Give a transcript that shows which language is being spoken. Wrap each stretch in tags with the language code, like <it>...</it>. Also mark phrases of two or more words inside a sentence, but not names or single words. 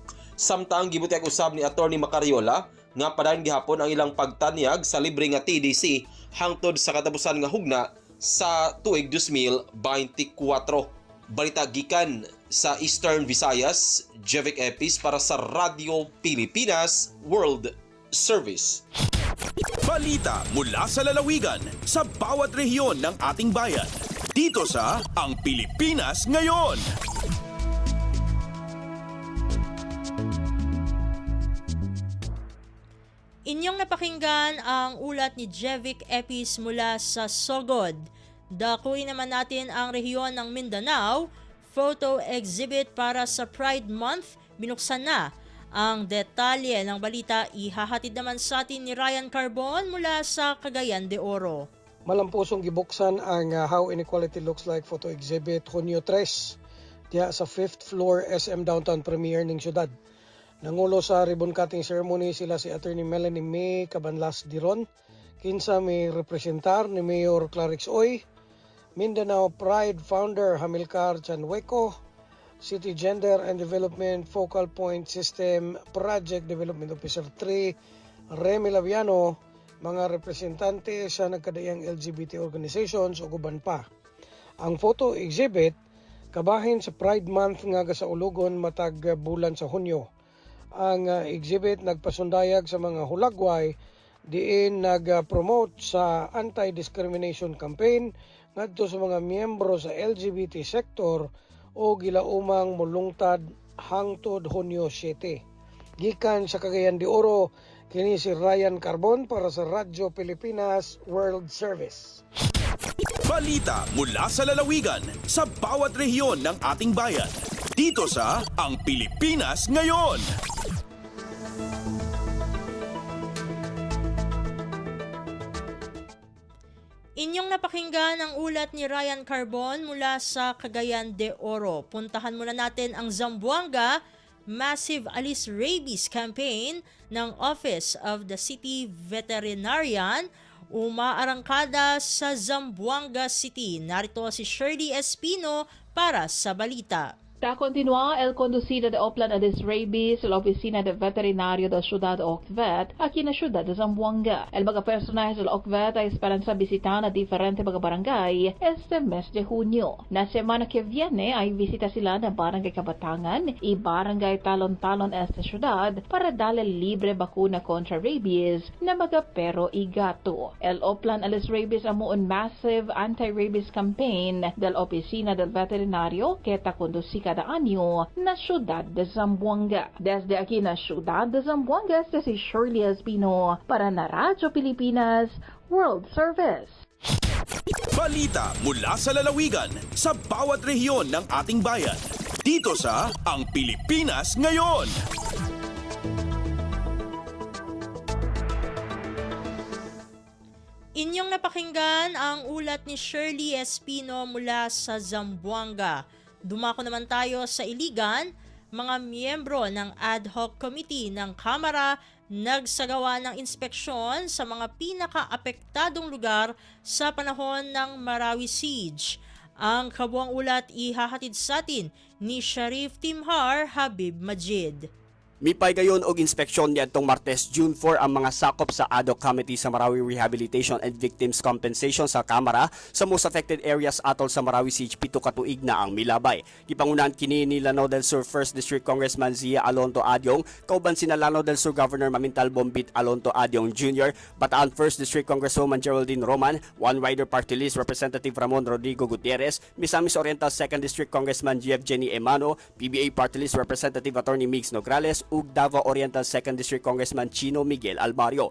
<ceb>Samtang gibutyag usab ni Attorney Macariola nga padayon gihapon ang ilang pagtanyag sa libre nga TDC hangtod sa katapusan nga hugna sa tuig 2024. Balita gikan sa Eastern Visayas, Jevic Epis para sa Radio Pilipinas World Service.</ceb> <tl>Balita mula sa lalawigan sa bawat rehiyon ng ating bayan. Dito sa Ang Pilipinas Ngayon. Inyong napakinggan ang ulat ni Jevic Epis mula sa Sogod. Dakuin naman natin ang rehiyon ng Mindanao. Photo exhibit para sa Pride Month. Binuksan na. Ang detalye ng balita ihahatid naman sa atin ni Ryan Carbon mula sa Cagayan de Oro.</tl> <ceb>Malampusong gibuksan ang How Inequality Looks Like photo exhibit Hunyo 3 diya sa 5th floor SM Downtown Premier ning syudad. Nangulo sa</ceb> <en>ribbon cutting ceremony</en> <ceb>sila si Attorney Melanie May Cabanlas Diron, kinsa may representar ni Mayor Clarix Oy, Mindanao Pride founder Hamilcar Chanhueco, City Gender and Development Focal Point System Project Development Officer 3 Remy Laviano, mga representante sa nagkadayang</ceb> <en>LGBT organizations</en> <ceb>o guban pa. Ang photo exhibit kabahin sa Pride Month nga gasaulugon matag bulan sa Hunyo. Ang exhibit nagpasundayag sa mga hulagway diin nag-promote sa</ceb> <en>anti-discrimination campaign</en> <ceb>ngadto sa mga miyembro sa LGBT sector o gilaumang mulungtad hangtod Hunyo 7. Gikan sa Cagayan de Oro, kini si Ryan Carbon para sa Radio Pilipinas World Service.</ceb> <tl>Balita mula sa lalawigan sa bawat rehiyon ng ating bayan. Dito sa Ang Pilipinas Ngayon. Inyong napakinggan ang ulat ni Ryan Carbon mula sa Cagayan de Oro. Puntahan muna natin ang Zamboanga Massive Alis Rabies Campaign ng Office of the City Veterinarian umaarangkada sa Zamboanga City. Narito si Shirley Espino para sa balita.</tl> <cbk>Ta continua el conducido de Oplan Alis Rabies la Oficina de Veterinario da Ciudad Ocvet aquí na Ciudad de Zamboanga. El mga personajes del Ocvet ay esperan sa bisita na diferente mga barangay este mes de junio. Na semana que viene ay visita sila na Barangay Kabatangan y Barangay Talon-Talon este Ciudad para dale libre bakuna contra rabies na mga perro y gato. El Oplan Alis Rabies amo un</cbk> <en>massive anti-rabies campaign</en> <cbk>del Oficina del Veterinario que ta conduci cada año na Ciudad de Zamboanga. Desde aquí na Ciudad de Zamboanga, este si Shirley Espino para na Radio Pilipinas World Service.</cbk> <tl>Balita mula sa lalawigan sa bawat rehiyon ng ating bayan. Dito sa Ang Pilipinas Ngayon. Inyong napakinggan ang ulat ni Shirley Espino mula sa Zamboanga. Dumako naman tayo sa Iligan. Mga miyembro ng ad hoc committee ng Kamara nagsagawa ng inspeksyon sa mga pinaka-apektadong lugar sa panahon ng Marawi Siege. Ang kabuang ulat ihahatid sa atin ni Sharif Timhar Habib Majid.</tl> <ceb>Mipay gayon og inspeksyon niadtong Martes, June 4 ang mga sakop sa ad hoc committee sa Marawi Rehabilitation and Victims Compensation sa Kamara sa</ceb> <en>most affected areas</en> <ceb>atol sa Marawi Siege pito ka tuig na ang milabay. Gipangunahan kini ni Lanao del Sur 1st District Congressman Zia Alonto Adyong, kauban sina Lanao del Sur Governor Mamintal Bombit Alonto Adyong Jr., Bataan 1st District Congresswoman Geraldine Roman, One Rider Party List Representative Ramon Rodrigo Gutierrez, Misamis Oriental 2nd District Congressman Jeff Jenny Emano, PBA Party List Representative Attorney Migs Nograles, ug Davao Oriental 2nd District Congressman Chino Miguel Almario.</ceb>